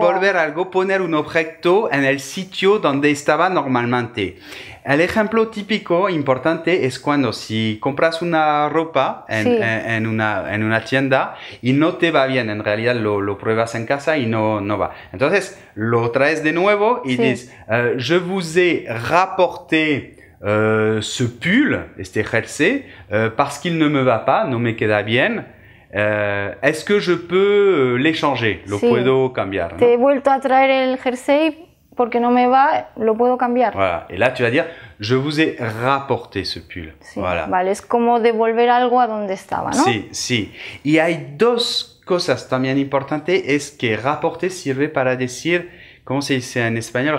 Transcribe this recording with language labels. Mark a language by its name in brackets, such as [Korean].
[Spanish] Devolver algo, poner un objeto en el sitio donde estaba normalmente. El ejemplo típico importante es cuando si compras una ropa en una tienda y no te va bien, en realidad lo pruebas en casa y no va. Entonces lo traes de nuevo y dices, [French] je vous ai rapporté ce pull, [Spanish] este jersey, [French] parce qu'il ne me va pas, [Spanish] no me queda bien. [French] Est-ce que je peux l'échanger? [Spanish] Lo puedo cambiar, ¿no? Te he vuelto a traer el jersey porque no me va, lo puedo cambiar. [French] Voilà. Et là, tu vas dire, je vous ai rapporté ce pull. [Spanish] Sí. [French] Voilà. [Spanish] Vale, es como devolver algo a donde estaba, ¿no? Sí, sí. Y hay dos cosas también importantes, es que rapporter sirve para decir, ¿cómo se dice en español?